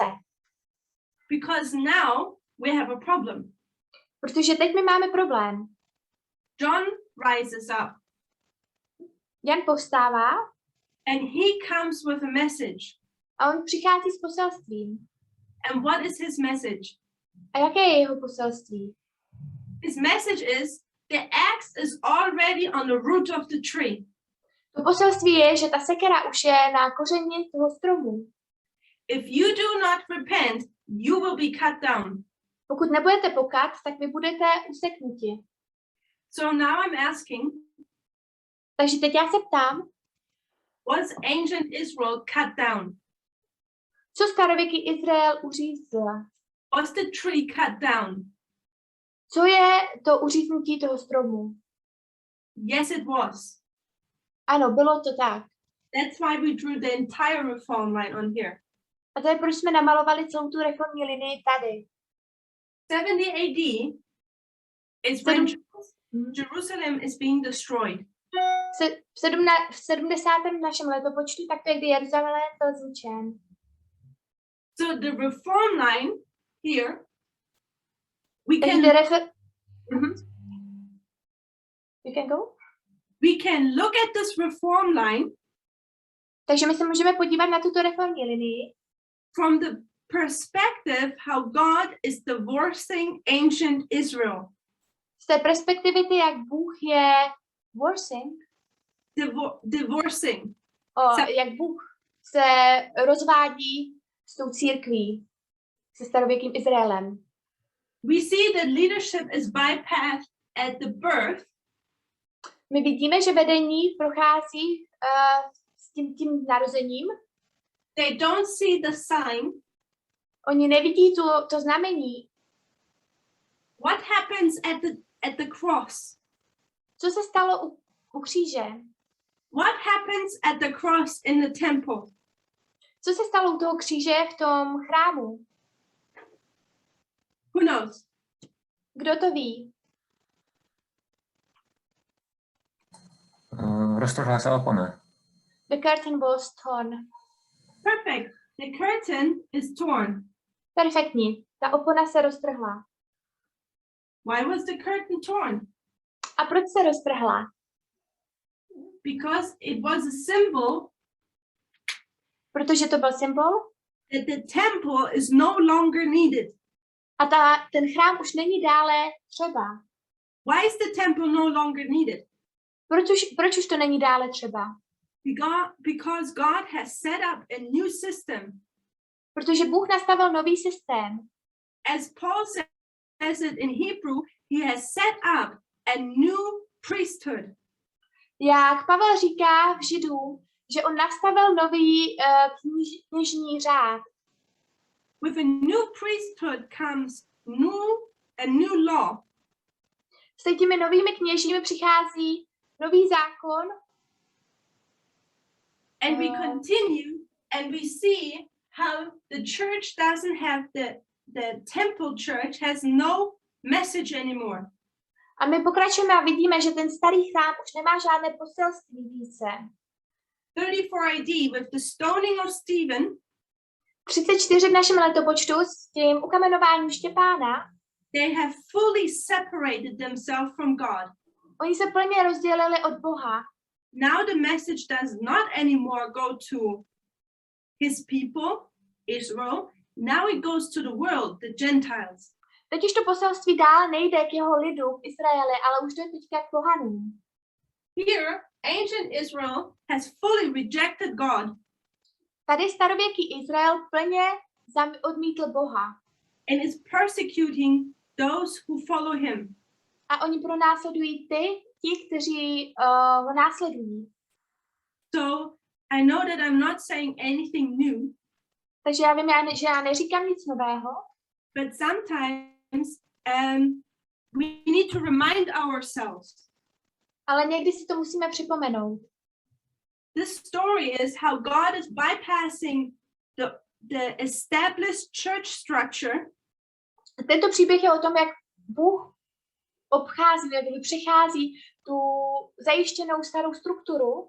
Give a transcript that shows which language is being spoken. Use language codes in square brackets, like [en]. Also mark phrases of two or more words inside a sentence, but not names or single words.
[en] Because now we have a problem. [cs] Protože teď my máme problém. [en] John rises up [cs] Jan povstává [en] and he comes with a message. [cs] a on přichází s poselstvím. [en] And what is his message? [cs] A jaké je jeho poselství? [en] His message is the axe is already on the root of the tree. [cs] To poselství je, že ta sekera už je na kořeni toho stromu. [en] If you do not repent, you will be cut down. [cs] Pokud nebudete pokat, tak vy budete useknuti. [en] So now I'm asking, [cs] Takže teď já se ptám, [en] Was ancient Israel cut down? [cs] co starověký Izrael uřízl? [en] Was the tree cut down? [cs] Co je to uříznutí toho stromu? [en] Yes, it was. [cs] Ano, bylo to tak. [en] That's why we drew the entire reform line on here. [cs] A to je, proč jsme namalovali celou tu reformní linii tady. [en] 70 AD is when Jerusalem is being destroyed. [cs] V 70. našem letopočtu, tak to je, kdy Jeruzalém byl zničen. [en] So the reform line here, we [cs] Takže [en] can You can go? we can look at this reform line [cs] Takže my se můžeme podívat na tuto reformní linii [en] from the perspective how God is divorcing ancient Israel. [cs] z té perspektivy, jak Bůh je [en] Divorcing. [cs] jak Bůh se rozvádí s tou církví, se starověkým Izraelem. [en] We see that leadership is bypassed at the birth. [cs] My vidíme, že vedení prochází s tím narozením. [en] They don't see the sign. [cs] Oni nevidí to znamení. [en] What happens at the cross? [cs] Co se stalo u kříže? [en] What happens at the cross in the temple? [cs] Co se stalo u toho kříže v tom chrámu? [en] Who knows? [cs] Kdo to ví? Roztrhla se opona. [en] The curtain was torn. Perfect. The curtain is torn. [cs] Perfektní. Ta opona se roztrhla. [en] Why was the curtain torn? [cs] A proč se roztrhla? [en] Because it was a symbol [cs] Protože to byl symbol [en] that the temple is no longer needed. [cs] a ten chrám už není dále třeba. [en] Why is the temple no longer needed? [cs] Proč už to není dále třeba? [en] Because God has set up a new system. [cs] Protože Bůh nastavil nový systém. [en] As Paul says it in Hebrew, he has set up a new priesthood. [cs] Jak Pavel říká v Židům, že on nastavil nový kněžní řád. [en] With a new priesthood comes a new law. [cs] S těmi novými kněžími přichází nový zákon. [en] And we continue and we see how the church doesn't have the temple church has no message anymore. [cs] A my pokračujeme a vidíme, že ten starý chrám už nemá žádné poselství více. [en] 34 AD with the stoning of Stephen. [cs] 34 v našem letopočtu s tím ukamenováním Štěpána. [en] They have fully separated themselves from God. [cs] Oni se plně rozdělili od Boha. [en] Now the message does not anymore go to his people, Israel. Now it goes to the world, the Gentiles. [cs] Teď už to poselství dál nejde k jeho lidu v Izraeli, ale už jde teďka k pohanům. [en] Here, ancient Israel has fully rejected God. [cs] Tady starověký Izrael plně odmítl Boha. [en] And is persecuting those who follow him. [cs] A oni pronásledují ti, kteří ho následují. [en] So I know that I'm not saying anything new. [cs] Takže já vím, že já neříkám nic nového. [en] But sometimes we need to remind ourselves. [cs] Ale někdy si to musíme připomenout. [en] This story is how God is bypassing the established church structure. [cs] Tento příběh je o tom, jak Bůh obchází, jak přechází tu zajištěnou starou strukturu.